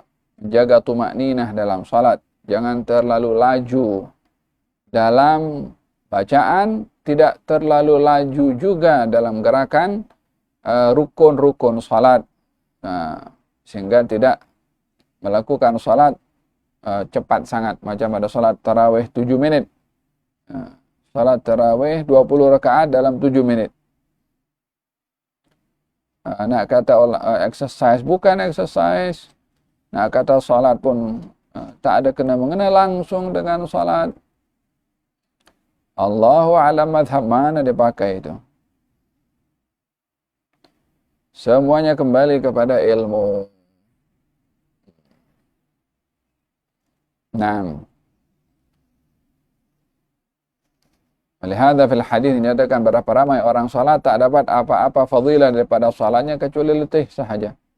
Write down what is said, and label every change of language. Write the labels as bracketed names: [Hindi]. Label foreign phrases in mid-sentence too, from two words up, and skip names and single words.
[Malay] jaga tumakninah dalam salat, jangan terlalu laju dalam bacaan, tidak terlalu laju juga dalam gerakan rukun-rukun salat, sehingga tidak melakukan salat cepat sangat, macam ada salat tarawih 7 menit, salat tarawih 20 rakaat dalam 7 menit. Nak kata exercise, bukan exercise. Nak kata salat pun tak ada kena-mengena langsung dengan salat. [Arabic] الله أعلم [Malay] madhab mana dia pakai itu. Semuanya kembali kepada ilmu. Naam. Olehada [Arabic] في الحديث [Malay] dinyatakan berapa ramai orang salat tak dapat apa-apa fadilah daripada salatnya kecuali letih sahaja.